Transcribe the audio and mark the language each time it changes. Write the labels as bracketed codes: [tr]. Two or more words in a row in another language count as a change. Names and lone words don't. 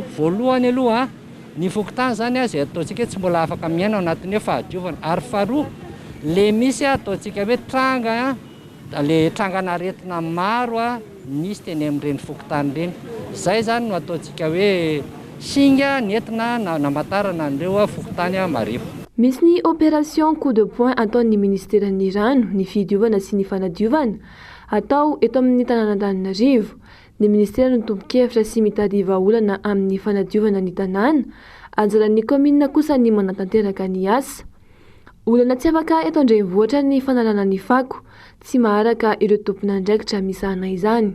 [mg] Voalohany aloha ny fokotany zany izay ataontsika tsy mbola afaka miaina ao anatin'ny hoe fahadiovana ary faharoa le misy ataontsika hoe tranga le trangana-retina maro misy teny amin'ireny fokotany ireny. Izay zany no ataontsika hoe singa nentina namatarana an'ireo fokotany marefo. Misy ny [fr] opération coup de poing [mg] ataon'ny ministeran'ny rano, ny fidiovana sy ny fanadiovana atao eto amin'ny tanàn'Antananarivo. Ny ministera no tombo-kevitra sy mitady vahaolana amin'ny fanadiovana ny tanàna, anjaran'ny komina kosa ny manatanteraka ny asa. Olana tsy afaka eto an-drenivohitra ny fanalana ny fako, tsy maharaka ireo tompon'andraikitra misahana izany.